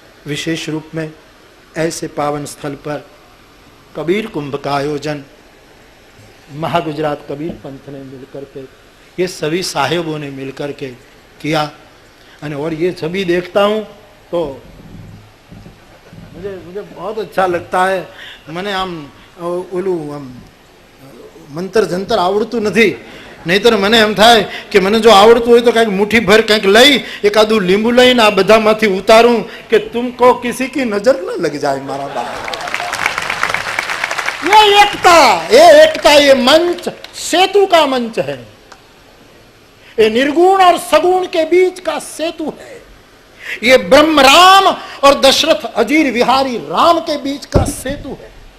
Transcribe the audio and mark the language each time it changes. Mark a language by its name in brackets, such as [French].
[Hindi] विशेष रूप में ऐसे पावन स्थल पर कबीर कुंभ का आयोजन महागुजरात कबीर पंथ ने मिलकर के, ये सभी साहेबों ने मिलकर के किया। और ये सभी देखता हूँ तो मुझे बहुत अच्छा लगता है। [Gujarati] मैंने आम ओलू मंत्र जंतर आवड़तु नहीं, नहींतर મને એમ થાય કે મને જો આવડતું હોય તો કંઈક મુઠ્ઠી ભર કંઈક લઈ એકાદું લીંબુ લઈને આ બધામાંથી ઉતારું કે [Hindi] तुमको किसी की नजर न लग जाए [Gujarati] मारा बाप। [Hindi] ये एकता, ये मंच सेतु का मंच है। ये निर्गुण और सगुण के बीच का सेतु है। ये ब्रह्म राम और दशरथ अजीर विहारी राम के बीच का सेतु है।